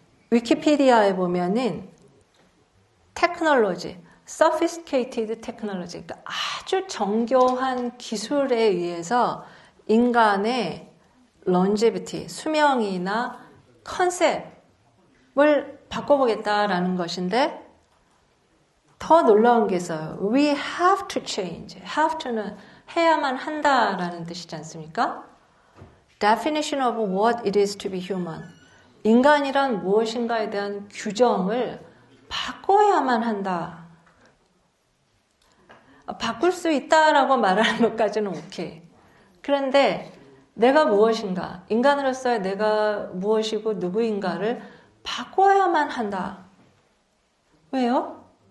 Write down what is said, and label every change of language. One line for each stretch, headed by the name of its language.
Korean: 위키피디아에 보면은 테크놀로지,
English: sophisticated technology,
Korean: 그러니까 아주 정교한 기술에 의해서 인간의 longevity, 수명이나 컨셉을 바꿔보겠다라는 것인데 더 놀라운 게 있어요.
English: We have to change.
Korean: have to는 해야만 한다라는 뜻이지 않습니까?
English: Definition of what it is to be human.
Korean: 인간이란 무엇인가에 대한 규정을 바꿔야만 한다. 바꿀 수 있다라고 말하는 것까지는 오케이. 그런데 내가 무엇인가, 인간으로서의 내가 무엇이고 누구인가를 바꿔야만 한다. 왜요?